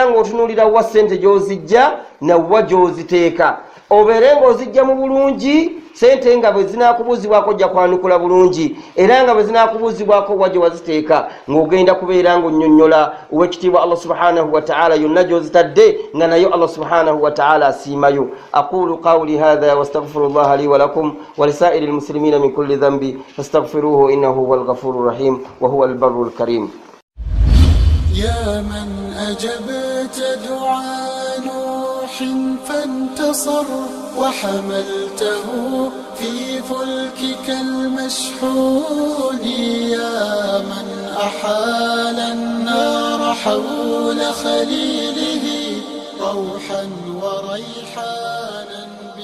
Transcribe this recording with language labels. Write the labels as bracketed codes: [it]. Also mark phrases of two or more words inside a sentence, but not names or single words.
[lg] nga otunuulira wa ssente gy'ozijja nawa gy'oziteeka obeere ng'ozijja mu bulungi sente nga bwe zinaakubuzibwako ojja kwanukula bulungi era nga bwe zinaakubuzibwako wajje waziteeka ng'ogenda kubeera ng'onnyonnyola ow'ekitiibwa [ar] الله سبحانه وتعالى [lg] yonna gy'ozitadde nga nayo [ar] الله سبحانه وتعالى [lg] asiimayo [ar] أقول قولي هذا وأستغفر الله لي ولكم ولسائر المسلمين من كل ذنب فاستغفروه إنه هو الغفور الرحيم وهو البر الكريم يا من أجبت دعاء نوح فانتصر وحملته في فلكك المشحون يا من أحال النار حول خليله روحا وريحانا